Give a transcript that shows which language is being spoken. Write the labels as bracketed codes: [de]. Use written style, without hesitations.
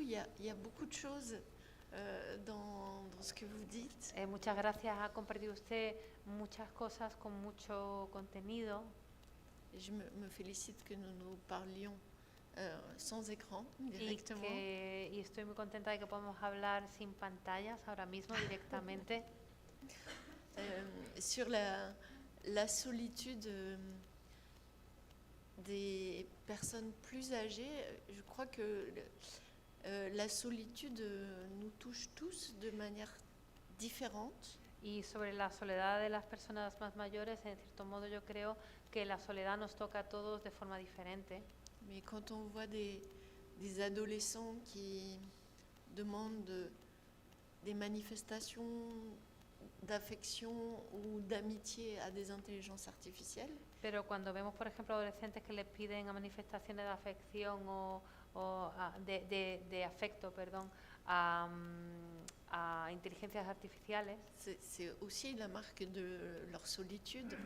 [fr] Il y a beaucoup de choses dans ce que vous dites. [es] Muchas gracias. Ha compartido usted muchas cosas con mucho contenido. [fr] Je me félicite que nous parlions sans écran directement. [es] Y estoy muy contenta de que podamos hablar sin pantallas ahora mismo directamente. [fr] Sur la solitude des personnes plus âgées, je crois que la solitude nous touche tous de manière différente. [es] Y sobre la soledad de las personas más mayores, en cierto modo yo creo que la soledad nos toca a todos de forma diferente. [fr] Mais quand on voit des adolescents qui demandent des manifestations d'affection ou d'amitié a des intelligences artificielles. [es] Pero cuando vemos, por ejemplo, adolescentes que les piden a manifestaciones de afección de afecto, perdón, a inteligencias artificiales, [fr] c'est aussi la marque de leur solitude.